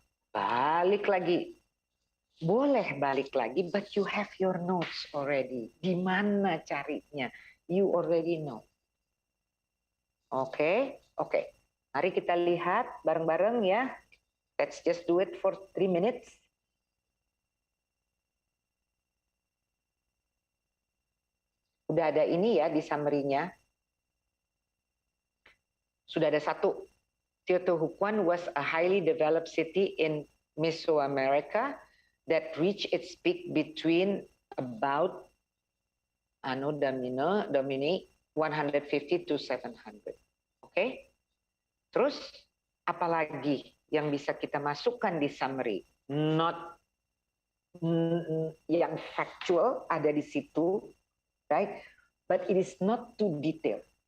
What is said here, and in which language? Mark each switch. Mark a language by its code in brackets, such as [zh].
[id] Balik lagi. Boleh balik lagi, [en] but you have your notes already. [id] Di mana carinya? [en] You already know. [id] Oke, oke. Mari kita lihat bareng-bareng ya. [en] Let's just do it for 3 minutes. [id] Udah ada ini ya di summary-nya. sudah ada satu. [en] Teotihuacan was a highly developed city in Mesoamerica that reached its peak between about Anno Domini 150 to 700. [id] Oke? Terus apalagi yang bisa kita masukkan di summary? Not yang factual ada di situ, right? [en] But it is not too detailed.